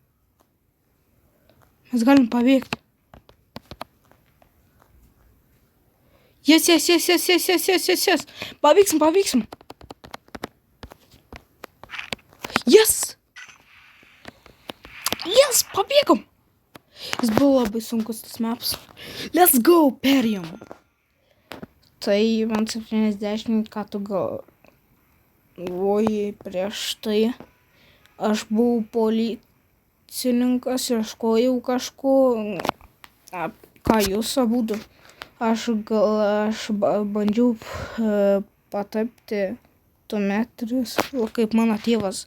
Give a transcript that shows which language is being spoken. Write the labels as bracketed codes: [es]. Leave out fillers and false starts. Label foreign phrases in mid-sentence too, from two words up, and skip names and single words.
[lt] Mes galim paveikti. Yes. Paveiksim. Yes, pabėgom. Jis buvo labai sunkus tas maps. [en] Let's go, [lt] perėjom. Tai man 70, ką tu galvoji prieš tai. Aš buvau policininkas, ieškojau kažko. Ką jūs abudu? Aš bandžiau patapti tuometris, kaip mano tėvas.